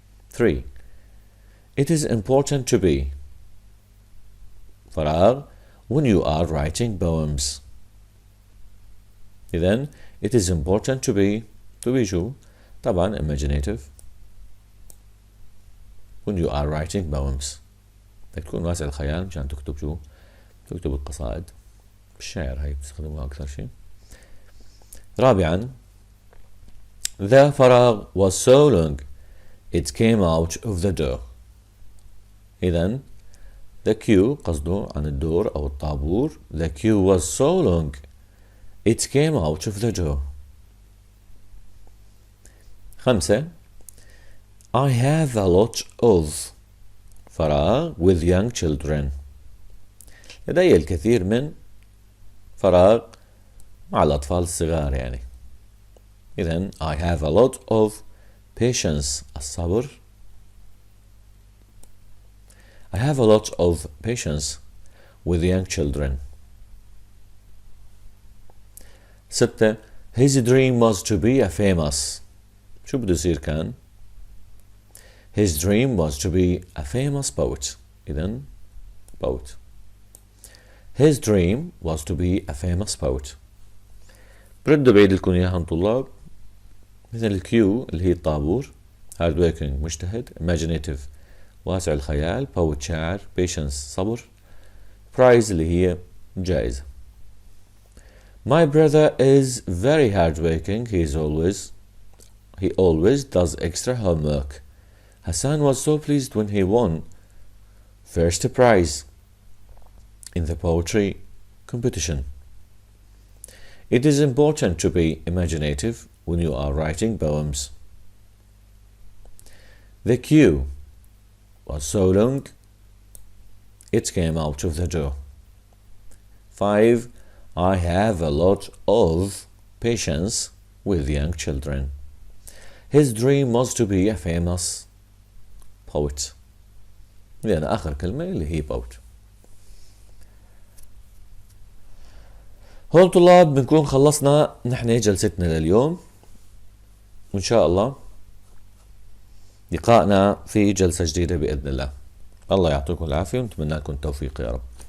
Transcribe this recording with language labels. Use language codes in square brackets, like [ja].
[en] 3 It is important to be [ar] فراغ [en] when you are writing poems. [ar] إذن [en] it is important to be [ar] شو؟ طبعا [en] imaginative when you are writing poems. [ar] بدك تكون واسع الخيال مشان تكتب شو؟ تكتب القصائد، الشعر هاي بتستخدموها أكثر شيء. [en] 4 The [ar] فراغ [en] was so long it came out of the door. [ar] إذن [en] the queue [ar] قصده عن الدور أو الطابور. [en] The queue was so long it came out of the door. 5 I have a lot of [ar] فراغ [en] with young children. [ar] لدي الكثير من فراغ مع الأطفال الصغار يعني. إذن [en] I have a lot of patience [ar] الصبر. [en] I have a lot of patience with young children. 6 His dream was to be a famous. [ar] شو بده يصير كان؟ [en] His dream was to be a famous poet. [ar] إذن [en] poet. His dream was to be a famous poet. [ar] بردوا بعيد لكم إياهم طلاب. مثل الكيو اللي هي الطابور، [en] hard working [ar] مجتهد، imaginative واسع الخيال، poet شاعر، patience صبر، prize اللي هي جائزة. [en] My brother is very hard working. He always does extra homework. Hassan was so pleased when he won first prize in the poetry competition. It is important to be imaginative when you are writing poems. The queue was so long, it came out of the door. 5. I have a lot of patience with young children. His dream was to be a famous poet. [ar] لأن آخر كلمة اللي هي poet. هول طلاب بنكون خلصنا نحن جلستنا لليوم، وإن شاء الله لقائنا في جلسة جديدة بإذن الله. الله يعطيكم العافية ونتمنى لكم التوفيق يا رب.